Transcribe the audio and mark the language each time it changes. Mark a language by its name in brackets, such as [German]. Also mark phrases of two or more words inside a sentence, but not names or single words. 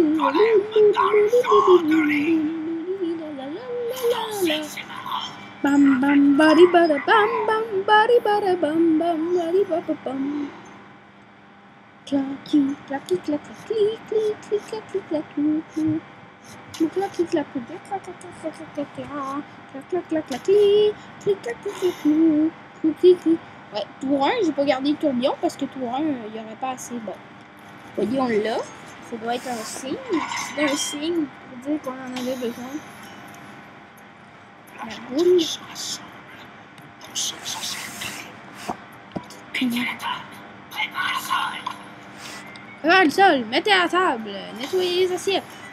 [French] Bam bam bari bada bam bam bari bada bam bam bari bada bam. Clacky clacky clacky clic clic clic clacky clacky clic. Clacky clacky clack clack clack clack clack clack clack clack clic. Ouais, tour 1, j'ai pas gardé le tourbillon parce que tour 1, il y aurait pas assez. Bon, voyez, on l'a. Ça doit être un signe. C'est un signe pour dire qu'on en avait besoin. La boule. Ah, le sol, mettez à la table, nettoyez les assiettes.